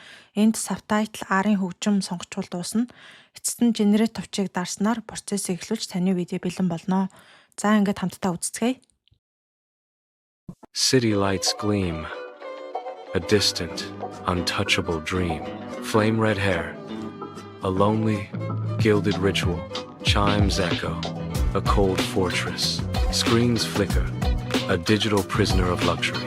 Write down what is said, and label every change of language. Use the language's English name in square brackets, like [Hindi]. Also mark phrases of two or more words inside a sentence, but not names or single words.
[Mongolian] Энд Subtitle R-ын хөгжим сонгочвол дуусна. Эцэст нь Generate товчийг дарснаар процессыг эхлүүлж таны видео бэлэн болно. За ингээд хамтдаа үзцгээе. [English] City lights gleam. A distant, untouchable dream. Flame red hair. A lonely, gilded ritual. Chimes echo. A cold fortress. Screens flicker. A digital prisoner of luxury.